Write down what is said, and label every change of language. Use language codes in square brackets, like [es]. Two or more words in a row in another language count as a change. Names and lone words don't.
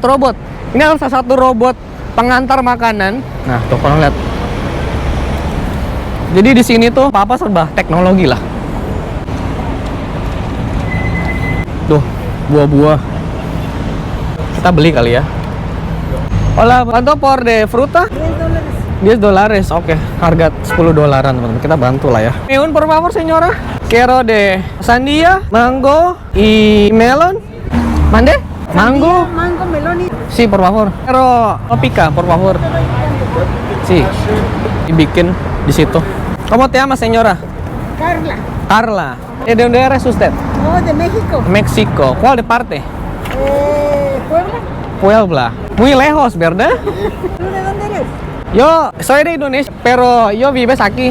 [id] Ini adalah salah satu robot pengantar makanan. Nah, tuh kalau lihat. Jadi di sini tuh apa serba teknologi lah. Tuh, buah-buah. Kita beli kali ya. [es] Hola, ¿cuánto por de fruta? $10. [id] Oke, harga $10, teman-teman. Kita bantu lah ya. [es] Un, por favor, señora. Quiero de sandía, mango y melon. ¿Mande? Mango. Mango, melón y... Sí, por favor. Quiero pica, por favor. Sí. [id] Dibikin di situ. [es] ¿Cómo te llama, señora? Carla. Carla. ¿De dónde eres usted? Oh, de México. México. ¿Cuál de parte? Puebla. Puebla. Muy lejos, ¿verdad? ¿Tú de dónde eres? Yo soy de Indonesia, pero yo vives aquí.